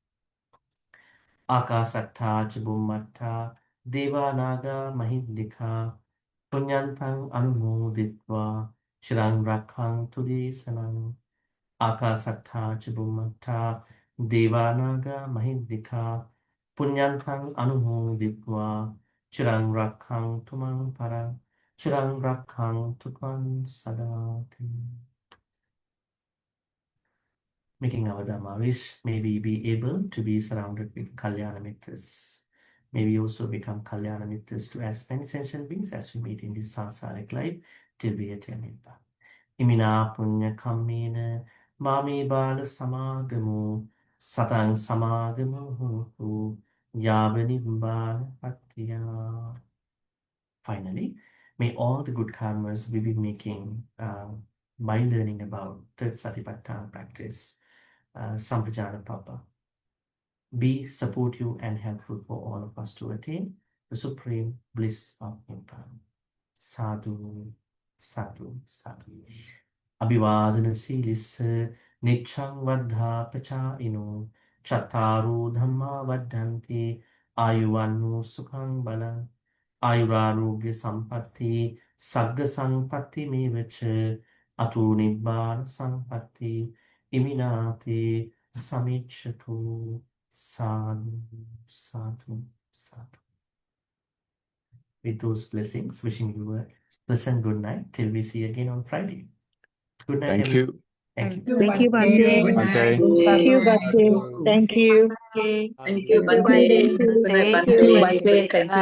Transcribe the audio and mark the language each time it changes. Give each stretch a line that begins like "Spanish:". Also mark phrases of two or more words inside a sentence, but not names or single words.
Pali: Akasatta cha bhummatta deva naga mahindika punyantang anumoditva chirang rakkhantu desanam. Akasatta cha bhummatta deva naga mahindika punyantang anumoditva chirang rakkhantu mang parang chirang rakkhantu tvam sadati.
English: Making our Dhamma wish, may we be able to be surrounded with
Pali: Kalyana Mitras.
English: May we also become
Pali: Kalyana Mitras
English: to as many sentient beings as we meet in this samsaric life till we attain Nibbana.
Pali: Imina punya kammena mami bala samagamu satang samagamu hotu yava nibbana patiya.
English: Finally, may all the good karmas we be making by learning about third Satipaṭṭhāna practice, Sampajānapabba, be supportive and helpful for all of us to attain the supreme bliss of Nibbana.
Pali: Sadhu, sadhu, sadhu. Abhivadana silissa niccang vaddha pachāino chattaru dhamma vaddhanti ayuvannu sukhang balang ayurarogya sampatti sagga sampatti mevacha atu nibbana sampatti iminati samicchatu. Sadhu, sadhu, sadhu.
English: With those blessings, wishing you a pleasant good night till we see again on Friday. Good night, Thank everyone. you. Thank you. Thank you, Bhante. Good Bhante. night. Thank you, Bhante. Thank you. Thank you, Bhante. Bhante. Good night, Thank you. Bhante. Thank you.